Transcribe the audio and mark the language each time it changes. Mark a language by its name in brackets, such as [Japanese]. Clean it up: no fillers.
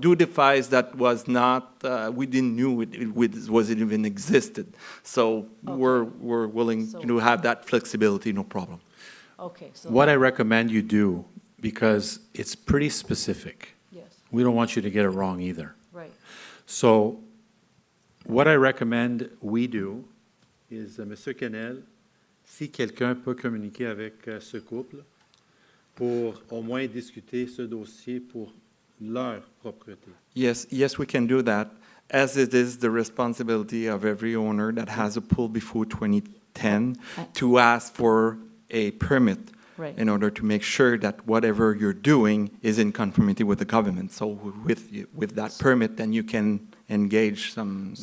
[English] new device that was not, we didn't knew it even existed. So we're willing So- to have that flexibility, no problem. Okay, so. What I recommend you do, because it's pretty specific. Yes, We don't want you to get it wrong either. right. So what I recommend we do is, [French] Monsieur Kennel, si quelqu'un peut communiquer avec ce couple pour au moins discuter ce dossier pour leur propriété. [English] Yes, we can do that, as it is the responsibility of every owner that has a pool before 2010 to ask for a permit Right. in order to make sure that whatever you're doing is in conformity with the government. So with that permit, then you can engage some